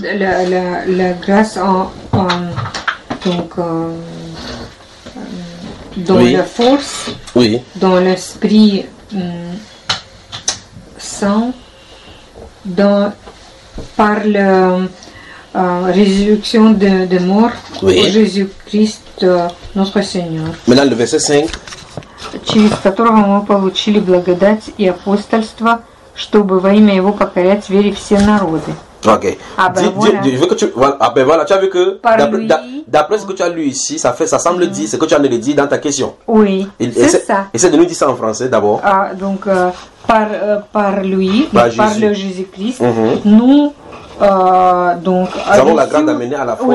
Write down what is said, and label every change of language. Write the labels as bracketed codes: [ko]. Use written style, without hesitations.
[fr] La grâce dans la force. Oui. Dans l'esprit saint. Par la résurrection de mort. Oui. Jésus-Christ, notre Seigneur. Maintenant, le verset 5. [ru] Через которого мы получили благодать и апостольство, чтобы во имя Его покорять вере все народы. [fr] D'après ce que tu as lu ici, ça semble dire ce que tu as dit dans ta question. Oui, c'est ça. Essaie de nous dire ça en français d'abord. Par lui, par le Jésus-Christ, nous avons la grâce d'amener à la fois.